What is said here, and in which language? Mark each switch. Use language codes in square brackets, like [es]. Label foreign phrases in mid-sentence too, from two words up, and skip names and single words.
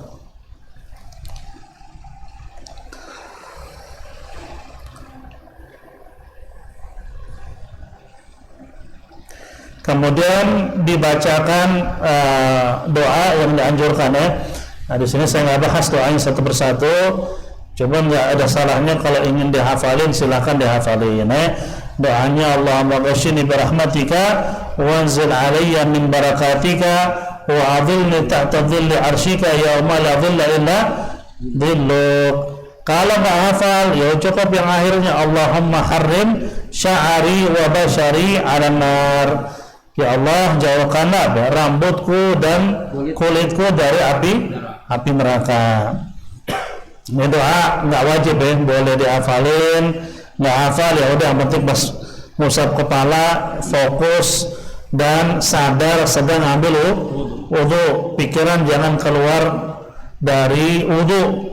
[id] Kemudian dibacakan doa yang dianjurkan ya. Nah di sini saya nggak bahas doanya satu persatu, cuma nggak ada salahnya kalau ingin dihafalin silahkan dihafalin ya. [ar] Doanya اللهم غشني برحمتك وأنزل علي من بركاتك وأظلني تحت ظل عرشك يوم لا ظل إلا ظلك. [id] Kalau nggak hafal ya cukup yang akhirnya [ar] اللهم حرم شعري وبشري على النار. [id] Ya Allah jauhkanlah rambutku dan kulitku dari api neraka. Ini doa nggak wajib ya, boleh dihafalin. Nggak hafal ya udah, yang penting pas ngusap kepala fokus dan sadar sedang ambil wudu, pikiran jangan keluar dari wudu.